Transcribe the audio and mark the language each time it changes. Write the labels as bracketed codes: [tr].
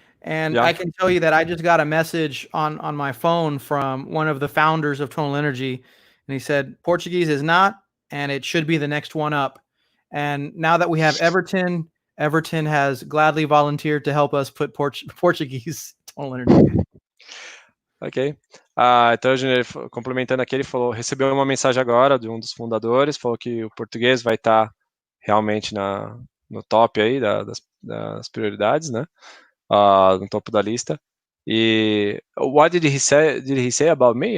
[en] And I can tell you that I just got a message on my phone from one of the founders of Tonal Energy, and he said Portuguese is not, and it should be the next one up. And now that we have Everton has gladly volunteered to help us put Portuguese Tonal Energy. Ok. [pt] Então, Júnior, complementando aqui, ele falou, recebeu uma mensagem agora de um dos fundadores, falou que o português vai estar realmente no top aí das prioridades, né? No topo da lista. E [en] what did he say about me?